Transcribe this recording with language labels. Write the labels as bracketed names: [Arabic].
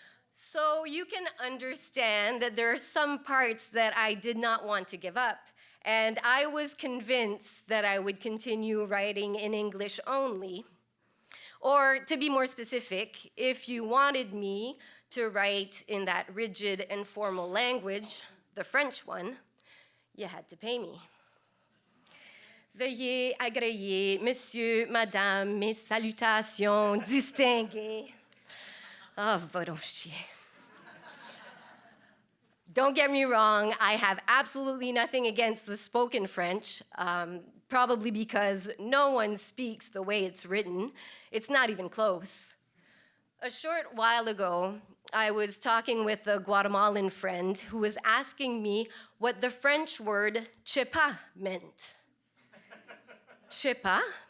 [English] So you can understand that there are some parts that I did not want to give up, and I was convinced that I would continue writing in English only. Or to be more specific, if you wanted me to write in that rigid and formal language, the French one, you had to pay me. [French] Veuillez agréer, monsieur, madame, mes salutations distinguées. Oh, va donc chier. [English] Don't get me wrong, I have absolutely nothing against the spoken French, probably because no one speaks the way it's written. It's not even close. A short while ago, I was talking with a Guatemalan friend who was asking me what the French word chepa meant. Chepa?